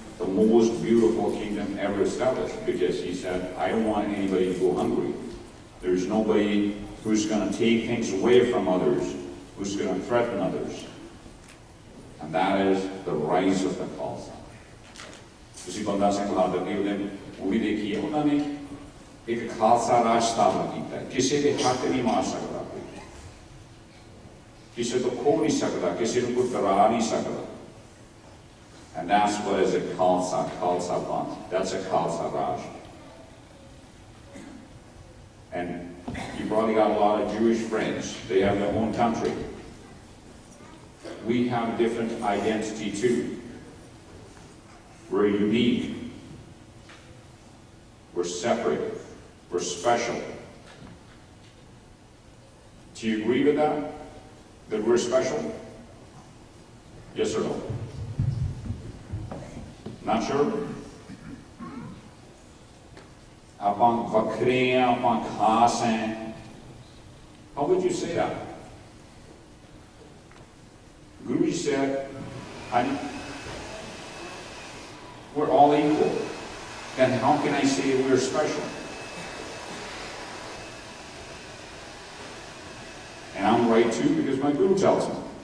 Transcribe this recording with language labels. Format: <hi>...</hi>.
<en>the most beautiful kingdom ever established, because he said, I don't want anybody to go hungry. There's nobody who's going to take things away from others, who's going to threaten others. And that is the rise of the Khalsa.</en> <pa>ਤੁਸੀਂ ਬੰਦਾ ਸਿੰਘ ਬਹਾਦਰ ਦੀ ਉਹਨੇ movie ਦੇਖੀ ਹੈ, ਉਹਨਾਂ ਨੇ ਇੱਕ ਖਾਲਸਾ ਰਾਜ ਸਥਾਪਿਤ ਕੀਤਾ, ਕਿਸੇ ਦੇ ਹੱਥ ਨਹੀਂ ਮਾਰ ਸਕਦਾ ਕੋਈ, ਕਿਸੇ ਤੋਂ ਖੋਹ ਨਹੀਂ ਸਕਦਾ, ਕਿਸੇ ਨੂੰ ਕੋਈ ਡਰਾ ਨਹੀਂ ਸਕਦਾ.</pa> <en>And that's what is a Khalsa Panth. That's a Khalsa Raj. And you probably got a lot of Jewish friends. They have their own country. We have a different identity too. We're unique. We're separate. We're special. Do you agree with that? That we're special? Yes or no? Not sure?</en> <pa>ਆਪਾਂ ਵੱਖਰੇ ਹਾਂ, ਆਪਾਂ ਖਾਸ हैं.</pa> <en>How would you say that? Guruji said, we're all equal. Then how can I say we're special? And I'm right too, because my Guru tells me.</en>